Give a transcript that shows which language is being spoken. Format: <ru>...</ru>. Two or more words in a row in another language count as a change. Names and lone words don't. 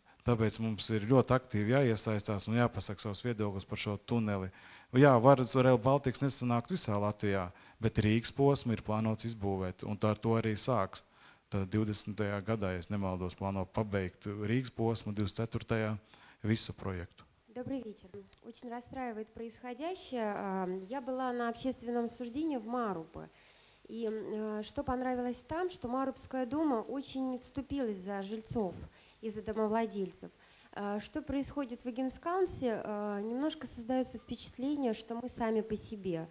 <lv>Tāpēc mums ir ļoti aktīvi jāiesaistās un jāpasaka savus viedokļus par šo tuneli. Jā, Rail Baltica nesanākt visā Latvijā, bet Rīgas posmu ir plānots izbūvēt, un ar to arī sāks. Tad 20. gadā, ja es nemaldos, plāno pabeigt Rīgas posmu, 24. visu projektu.</lv> <ru>Добрый вечер. Очень расстраивает происходящее. Я была на общественном обсуждении в Марупе. И что понравилось там, что Марупская дума очень вступилась за жильцов и за домовладельцев. Что происходит в Агенскалнсе, немножко создается впечатление, что мы сами по себе.</ru>